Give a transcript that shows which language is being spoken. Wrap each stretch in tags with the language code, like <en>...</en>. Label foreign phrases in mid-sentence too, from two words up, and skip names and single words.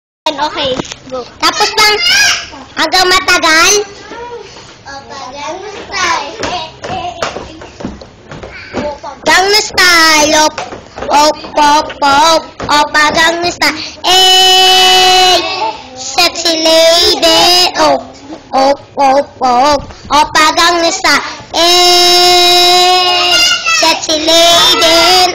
<en>akin. Okay, go.</en> <tl>Tapos lang, hanggang matagal.</tl> <ko>Gangnam Style. Gangnam Style. Op, op, op. Opa Gangnam Style.</ko> <en>Sexy lady.</en> <ko>Op, op, op, op. Opa Gangnam Style.</ko> <en>Sexy lady.</en>